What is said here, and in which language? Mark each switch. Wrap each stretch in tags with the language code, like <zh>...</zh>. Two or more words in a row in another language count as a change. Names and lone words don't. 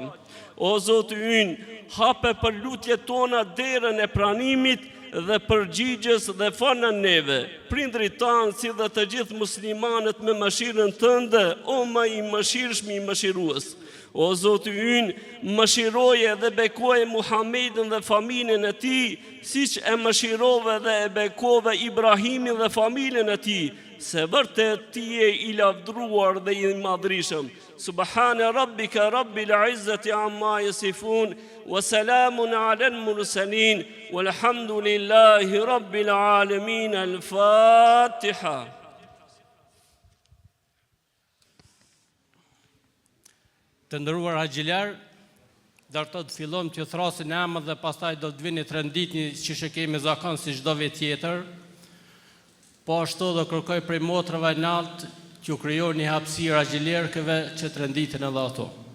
<sq>O Zoti ynë, hape për lutjet tona derën e pranimit dhe përgjigjes dhe falë neve, prindrit tanë si dhe të gjithë muslimanët me mëshirën Tënde, o më I mëshirshëm I mëshirues. O Zoti ynë, mëshiroje dhe bekoje Muhammedin dhe familjen e tij, siç e mëshirove dhe e bekove Ibrahimin dhe familjen e tij, se vërtet ti je i lavdruar dhe i madhrishëm.</sq> <ar>سبحان ربك رب العزة عما يصفون وسلام على المرسلين والحمد لله رب العالمين. Al-Fatiha.</ar> <sq>Të ndëruar haxhilar, darto të fillojmë të thrasim emët dhe pastaj do të vini të renditni që kemi zakon si çdo vit tjetër. Po ashtu do kërkoj prej motrave nalt që u krijoni hapësirë haxhilerkëve që të renditen edhe ato.</sq>